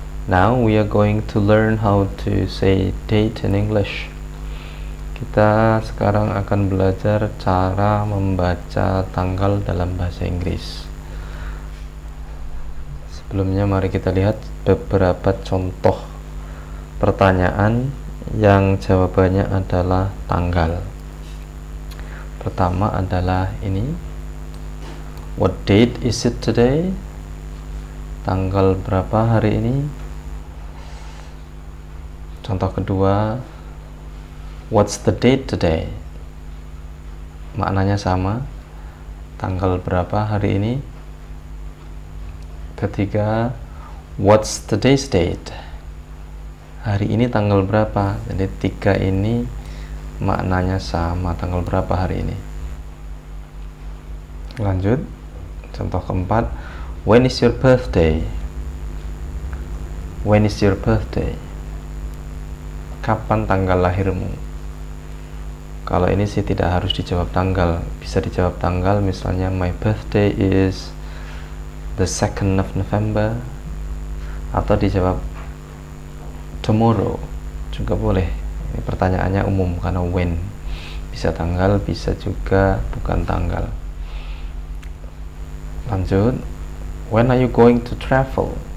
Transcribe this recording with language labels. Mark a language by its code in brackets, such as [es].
[en] Now we are going to learn how to say date in English. [id] Kita sekarang akan belajar cara membaca tanggal dalam bahasa Inggris. Sebelumnya mari kita lihat beberapa contoh pertanyaan yang jawabannya adalah tanggal. Pertama adalah ini. [en] What date is it today? [id] Tanggal berapa hari ini? Contoh kedua, [en] what's the date today? [id] Maknanya sama. Tanggal berapa hari ini? Ketiga, [en] what's today's date? [id] Hari ini tanggal berapa? Jadi tiga ini maknanya sama. Tanggal berapa hari ini? Lanjut. Contoh keempat, [en] when is your birthday? When is your birthday? [id] Kapan tanggal lahirmu? Kalau ini sih tidak harus dijawab tanggal, bisa dijawab tanggal, misalnya [en] my birthday is the 2nd of November, [id] atau dijawab [en] tomorrow [id] juga boleh. Ini pertanyaannya umum karena when, bisa tanggal, bisa juga bukan tanggal. Lanjut, [en] when are you going to travel?